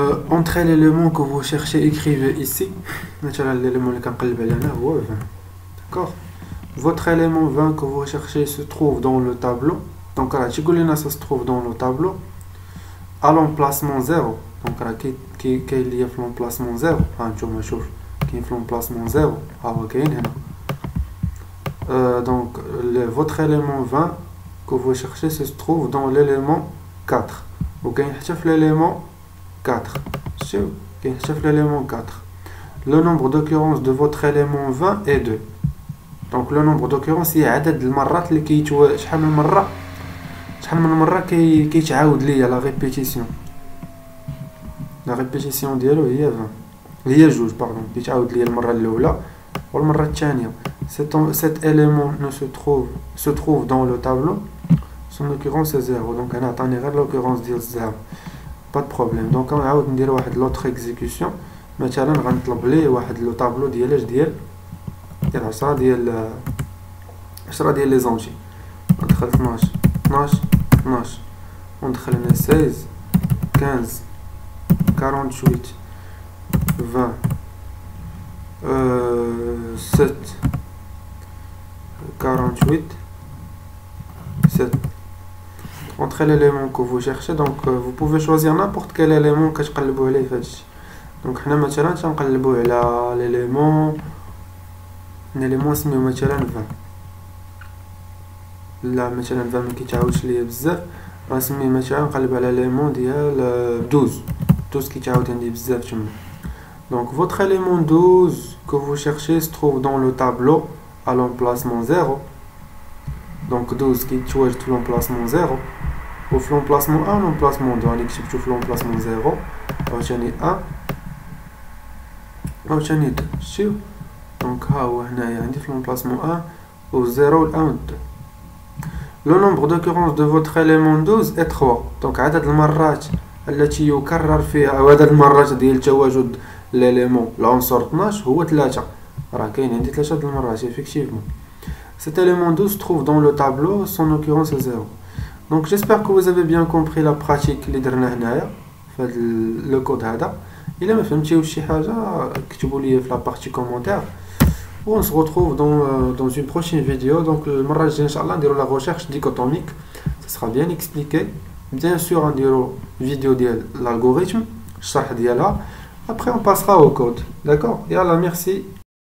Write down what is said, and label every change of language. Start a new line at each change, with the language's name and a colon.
French: Entrez l'élément que vous cherchez, écrivez ici.
Arabic: L'élément اللي كنقلب عليه هنا هو 20.
French: D'accord? Votre élément 20 que vous cherchez se trouve dans le tableau. Donc
Arabic: راه تيقول لنا
French: ça se trouve dans le tableau à l'emplacement 0.
Arabic: Donc راه كاين اللي في l'emplacement 0. ها نتوما شوف كاين في l'emplacement 0. ها هو كاين هنا.
French: Donc votre élément 20 que vous cherchez se trouve dans l'élément 4.
Arabic: وكاين حتى في l'élément 4. شوف كاين حتى في l'élément 4.
French: Le nombre d'occurrences de votre élément 20 est 2. Donc le nombre d'occurrences
Arabic: هي عدد المرات اللي شحال من مرة كيتعاود ليا لا ريبيتيسيون ديالو هي 20 هي جوج باردون كيتعاود ليا المرة الأولى والمرة الثانية.
French: Cet élément se trouve dans le tableau. Son occurrence est 0.
Arabic: Donc أنا عطاني غير l'occurrence ديال 0.
French: Pas de problème.
Arabic: Donc غنعاود ندير واحد l'autre exécution. مثلا غنطلب ليه واحد لو طابلو ديال 10 ديال لي زونجي. ندخل 12 وندخل هنا 16 15 48 20 7 48 7.
French: Entrez l'élément que vous cherchez. Donc vous pouvez choisir n'importe quel élément que je
Arabic: قلبوا عليه فهادشي. دونك حنا مثلا تنقلبو على ليليمون سميو مثلا 20 لا مثلا 20 ما كيتعاودش ليا بزاف غنسميه مثلا نقلب على ليمون ديال 12 كيتعاود عندي بزاف تما.
French: Donc votre élément 12 que vous cherchez se trouve dans le tableau à l'emplacement 0.
Arabic: Donc 12 qui تواجد في l'emplacement 0 وفي l'emplacement 1 l'emplacement 2 اللي كتبتو في l'emplacement 0 عاوتاني 1 عاوتاني 2 شتيو. دونك ها هو هنايا عندي في l'emplacement 1 و 0 و 1 و 2.
French: Le nombre d'occurrences de votre élément 12 est 3.
Arabic: Donc عدد المرات التي يكرر فيها أو عدد المرات ديال تواجد l'élément العنصر 12 هو 3. راه كاين عندي 3 د المرات effectivement.
French: Cet élément 12 se trouve dans le tableau, son occurrence est 0. Donc j'espère que vous avez bien compris la pratique
Arabic: اللي درنا هنايا في هذا لو كود هذا. الا ما فهمتيوش شي حاجه كتبوا لي في لا بارتي كومونتير.
French: On se retrouve dans une prochaine vidéo.
Arabic: Donc المره الجايه ان شاء الله نديروا la recherche dichotomique.
French: Ça sera bien expliqué. Bien sûr
Arabic: نديروا vidéo ديال l'algorithme الشرح ديالها.
French: Après on passera au code. D'accord? Yalla, merci.